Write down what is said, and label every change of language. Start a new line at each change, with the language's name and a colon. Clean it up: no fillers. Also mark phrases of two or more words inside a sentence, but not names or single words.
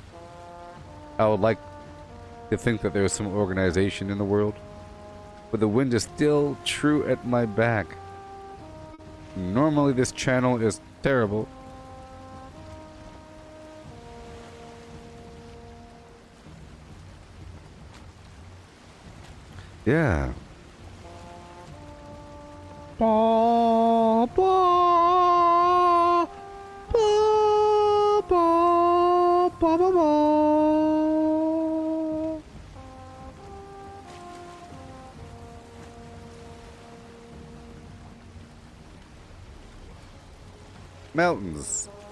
English: I would like to think that there's some organization in the world, but the wind is still true at my back. Normally this channel is terrible. Yeah. Ba, ba, ba, ba, ba, ba, ba. Mountains.